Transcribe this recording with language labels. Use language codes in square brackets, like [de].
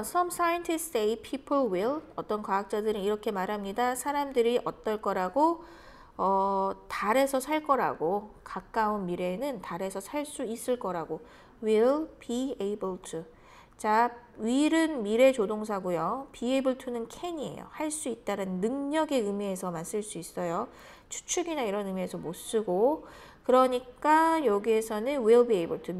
[en] Some scientists say people will. [ko] 어떤 과학자들은 이렇게 말합니다. 사람들이 어떨 거라고? 달에서 살 거라고. 가까운 미래에는 달에서 살 수 있을 거라고. [en] will be able to. [ko] 자, will은 미래 조동사고요. [en] be able to [ko] 는 can이에요. 할 수 있다는 능력의 의미에서만 쓸 수 있어요. 추측이나 이런 의미에서 못 쓰고. 그러니까 여기에서는 [en] will be able to.